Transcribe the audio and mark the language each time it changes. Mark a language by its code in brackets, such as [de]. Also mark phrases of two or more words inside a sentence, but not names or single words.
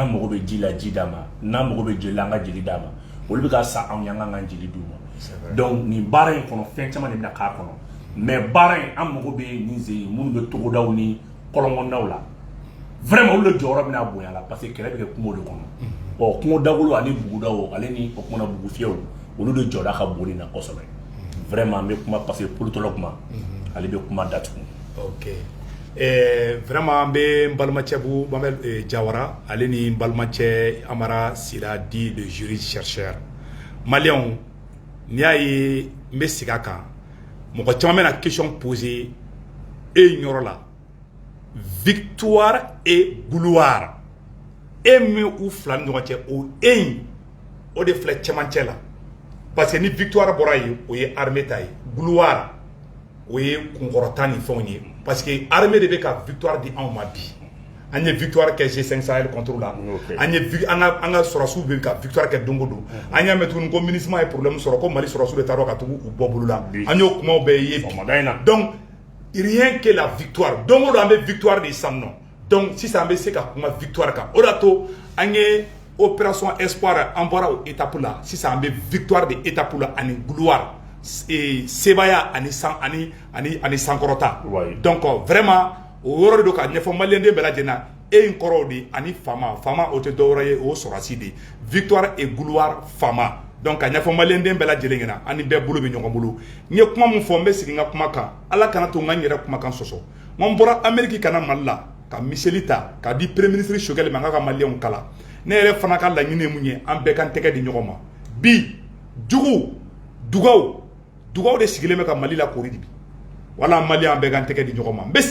[bm] mago bɛ ji la ji d'a ma n'an mago bɛ jeli la an ka jeli d'a ma olu bɛ ka sa anw ye an ka jeli d'u ma donc nin baara in kɔnɔ fɛn caman de bɛna k'a kɔnɔ mais baara in an mago bɛ nin ze minnu bɛ togodaw ni kɔlɔnkɔnɔnaw la vraiment olu de jɔyɔrɔ bɛna bonya la [fr] parce que [bm] kɛlɛ bɛ kɛ kungo de kɔnɔ ɔ kungo dagolo ani bugudaw ale ni o kumana bugu fiyɛw olu de jɔda ka bon nin na kosɛbɛ vraiment n bɛ kuma [fr] parce que politologue [bm] ma ale bɛ kuma datugu. [fr] ok vraiment [bm] n bɛ n balimacɛ Mamɛl Jawara ale ni n balimacɛ Amara Sira [fr] dit le juriste chercheur [bm] maliyɛnw n'i y'a ye n bɛ segin a kan mɔgɔ caman bɛna [fr] question poser [bm] e yɔrɔ la [fr] victoire et gloire [bm] e min u fila ni ɲɔgɔn cɛ o e in o de filɛ cɛmancɛ la [fr] parce que [bm] ni victoire bɔra yen o ye armée ta ye gloire o ye kunkɔrɔta ni fɛnw ye [fr] parce que armée [bm] de bɛ ka victoire di anw ma bi an ye victoire kɛ G5 Sahel contre la an ye an ka sɔrɔsiw bɛ ka victoire kɛ don o don an y'a mɛn tuguni ko MINUSMA ye problème sɔrɔ ko Mali sɔrɔsiw de taara ka tugu u bɔ bolo la an y'o kumaw bɛɛ ye bi [fr] donc rien que la victoire [bm] don o don an bɛ victoire de san nɔ donc sisan an bɛ se ka kuma victoire kan o de y'a to an ye [fr] opération espoir [bm] an bɔra o étape la sisan an bɛ victoire de étape la ani gloire sebaya ani sankɔrɔta [fr] donc vraiment [bm] o yɔrɔ de don ka ɲɛfɔ maliyɛnden bɛɛ lajɛlen na e in kɔrɔw de ani fama o tɛ dɔwɛrɛ ye o sɔrɔdasi de [fr] victoire et gloire [bm] fama donc a ɲɛfɔ maliyɛnden bɛɛ lajɛlen ɲɛna ani bɛɛ bolo bɛ ɲɔgɔn bolo n ye kuma min fɔ n bɛ segin n ka kuma kan ala kana to n ka n yɛrɛ kumakan sɔsɔ n bɔra Amérique kana Mali la ka miseli ta k'a di [fr] premier ministre [bm] Choguel ma n ka maliyɛnw kala ne yɛrɛ fana ka laɲini ye mun ye an bɛɛ k'an tɛgɛ di ɲɔgɔn ma bi jugu dugaw de sigilen bɛ ka Mali la kori di bi wala maliyɛn an bɛɛ k'an tɛgɛ di ɲɔgɔn ma n bɛ